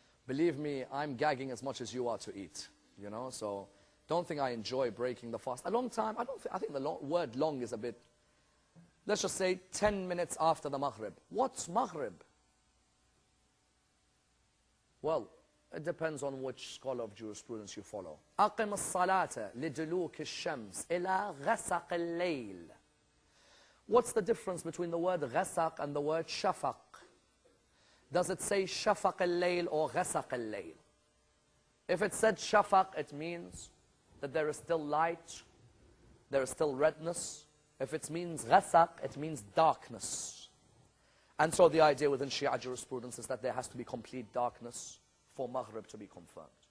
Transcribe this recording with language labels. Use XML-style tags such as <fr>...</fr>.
<en>Believe me, I'm gagging as much as you are to eat, you know, so don't think I enjoy breaking the fast. A long time, I think the word long is a bit, let's just say 10 minutes after the Maghrib. What's Maghrib? Well, it depends on which scholar of jurisprudence you follow.</en> <ar>أقم الصلاة لدلوك الشمس إلى غسق الليل.</ar> <en>What's the difference between the word غسق and the word shafaq? Does it say shafaq al-layl or ghasaq al-layl? If it said shafaq, it means that there is still light, there is still redness. If it means ghasaq, it means darkness. And so the idea within Shia jurisprudence is that there has to be complete darkness for Maghrib to be confirmed.</en>